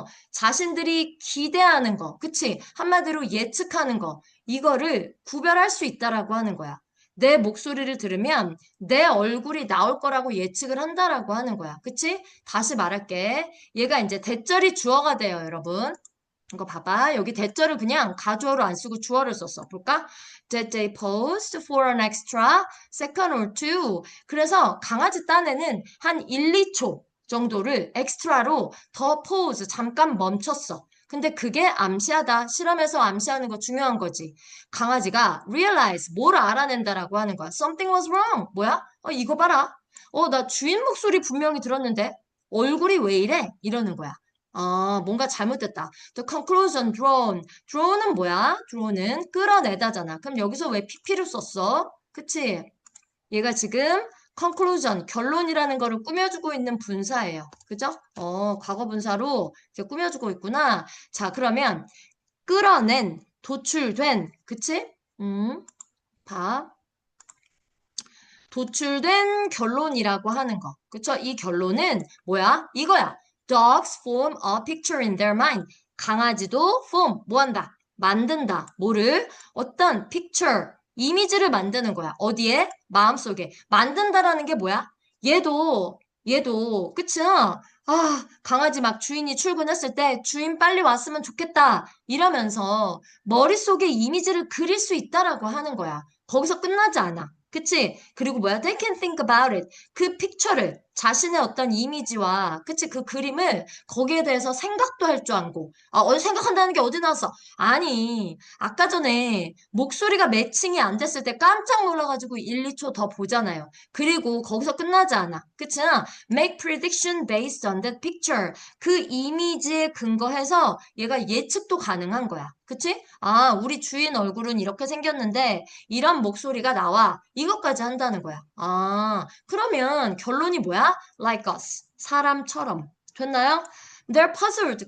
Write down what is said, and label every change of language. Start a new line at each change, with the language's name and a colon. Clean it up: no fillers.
Korean: 자신들이 기대하는 거, 그치? 한마디로 예측하는 거, 이거를 구별할 수 있다라고 하는 거야. 내 목소리를 들으면 내 얼굴이 나올 거라고 예측을 한다라고 하는 거야. 그치? 다시 말할게. 얘가 이제 대절이 주어가 돼요, 여러분. 이거 봐봐. 여기 대절을 그냥 가주어로 안 쓰고 주어를 썼어. 볼까?
English: Did they post for an extra second or two?
Korean: 그래서 강아지 딴에는 한 1, 2초 정도를 엑스트라로 더 pause, 잠깐 멈췄어. 근데 그게 암시하다. 실험에서 암시하는 거 중요한 거지. 강아지가 realize, 뭘 알아낸다라고 하는 거야.
English: Something was wrong.
Korean: 뭐야? 이거 봐라. 나 주인 목소리 분명히 들었는데 얼굴이 왜 이래? 이러는 거야. 뭔가 잘못됐다.
English: The conclusion drawn.
Korean: draw는 뭐야? draw는 끌어내다잖아. 그럼 여기서 왜 pp를 썼어? 그치? 얘가 지금 conclusion, 결론이라는 거를 꾸며주고 있는 분사예요. 그죠? 과거 분사로 이렇게 꾸며주고 있구나. 자, 그러면 끌어낸, 도출된, 그치? 봐. 도출된 결론이라고 하는 거. 그쵸? 이 결론은 뭐야? 이거야.
English: Dogs form a picture in their mind.
Korean: 강아지도 form, 뭐 한다? 만든다. 뭐를? 어떤 picture, 이미지를 만드는 거야. 어디에? 마음속에. 만든다라는 게 뭐야? 얘도, 그치? 강아지 막 주인이 출근했을 때 주인 빨리 왔으면 좋겠다. 이러면서 머릿속에 이미지를 그릴 수 있다라고 하는 거야. 거기서 끝나지 않아. 그치? 그리고 뭐야?
English: They can think about it.
Korean: 그 픽처를, 자신의 어떤 이미지와, 그치? 그 그림을 거기에 대해서 생각도 할 줄 알고. 생각한다는 게 어디 나왔어? 아니, 아까 전에 목소리가 매칭이 안 됐을 때 깜짝 놀라가지고 1, 2초 더 보잖아요. 그리고 거기서 끝나지 않아. 그치?
English: Make prediction based on that picture.
Korean: 그 이미지에 근거해서 얘가 예측도 가능한 거야. 그치? 우리 주인 얼굴은 이렇게 생겼는데, 이런 목소리가 나와. 이것까지 한다는 거야. 그러면 결론이 뭐야?
English: Like us.
Korean: 사람처럼. 됐나요?
English: They're puzzled.